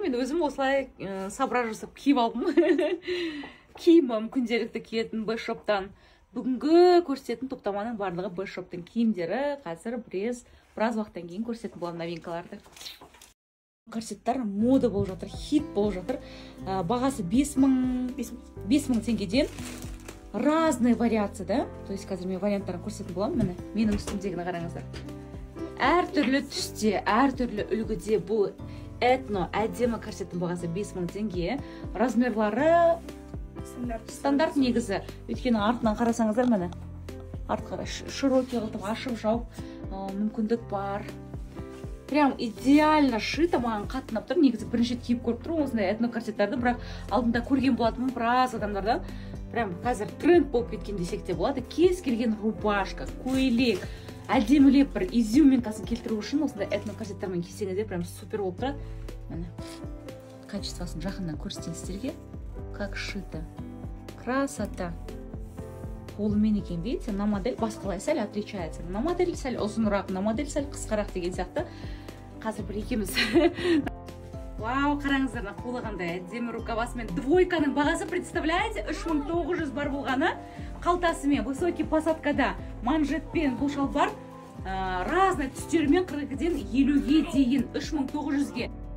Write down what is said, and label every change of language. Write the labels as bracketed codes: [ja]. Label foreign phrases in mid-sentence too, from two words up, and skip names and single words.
[kk] Мен өзім осылай сабра жасап киіп алдым. Киімім күнделікті киетін бұл шоптан. Бүгінгі көрсететін топтаманың барлығы бұл шоптың киімдері. Қазір біраз уақыттан кейін көрсететін болам новинкаларды. Корсеттер мода болып жатыр, хит болып жатыр. Бағасы 5000 теңгеден [ru] разные вариации, да? То есть [kk] қазір мен варианттарын көрсететін болам. Міне, менің үстімдегіні қараңыздар. Әр түрлі түсте, әр түрлі үлгіде бұл этно әдемі корсеттің бағасы 5000 теңге. Размерлары стандарт негізі. Өйткені артынан қарасаңыздар, міне. Артқара широкий қылтып ашып жауып мүмкіндік бар. [ru] Прям идеально шита, [kk] маған қатынап тұр. Негізі бірінші киіп көріп тұрмын осындай этно корсеттерді, бірақ алдында көрген болатынмын біраз адамдардан. Прям қазір тренд болып кеткен десек те болады. Кез келген рубашка, көйлек, әдемілеп бір изюминкасын келтіру үшін осындай этно корсеттермен кисеңіздер [ru] прям супер [kk] болып тұрады. Міне. Качествосын жақыннан көрсетейін сіздерге. [ru] Как шита. Красота. [kk] Қолымен екен, [ru] видите, на модель [kk] басқалай сәл [ru] отличается. На модель [kk] сәл ұзынырақ, [ru] на модель [kk] сәл қысқарақ деген сияқты. Қазір бір екеміз. Вау, қараңыздар, қолы қандай әдемі рукавасымен. Двойканың бағасы, представляете, 3900 бар болғаны. Қалтасымен, [ru] высокий посадкада, [kk] манжетпен бұл шалбар разный түстерімен 42-ден 50-ге дейін 3900-ге.